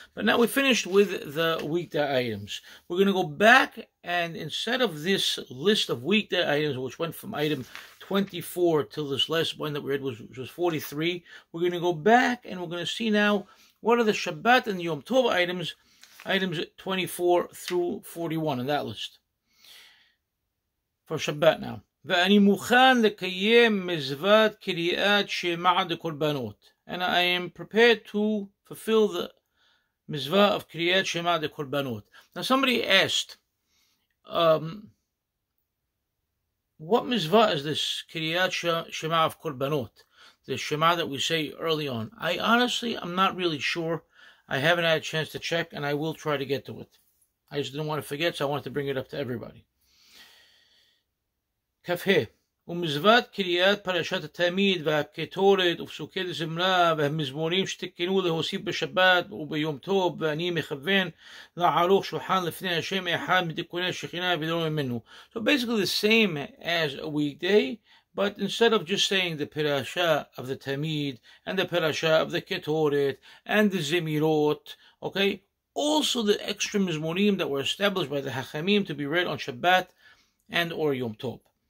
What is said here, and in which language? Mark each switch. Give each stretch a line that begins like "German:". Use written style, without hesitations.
English: But now we finished with the weekday items. We're going to go back, and instead of this list of weekday items, which went from item 24 till this last one that we read, which was 43, we're going to go back and we're going to see now what are the Shabbat and Yom Tov items 24 through 41 in that list. For Shabbat now.
Hebrew: ואני מוכן לקיים מזוות קריאת שמע דקורבנות.
English: And I am prepared to fulfill the mizvah of קריאת שמע דקורבנות. Now somebody asked, what mizvah is this קריאת שמע of korbanot? The shema that we say early on. I'm not really sure. I haven't had a chance to check, and I will try to get to it. I just didn't want to forget, so I wanted to bring it up to everybody.
Hebrew: כ"ה ומזוות קריאת פרשת התמיד והקטורת ופסוקי זמרה והמזמורים שתקנו להוסיף בשבת וביום טוב ואני מכוון לערוך שולחן לפני השם אחד מתיקוני השכינה ולא ממנו.
English: So basically the same as a weekday, but instead of just saying the parasha of the tamid and the parasha of the ketoret and the zemirot, okay, also the extra mizmorim that were established by the Hachamim to be read on Shabbat and or Yom Tov.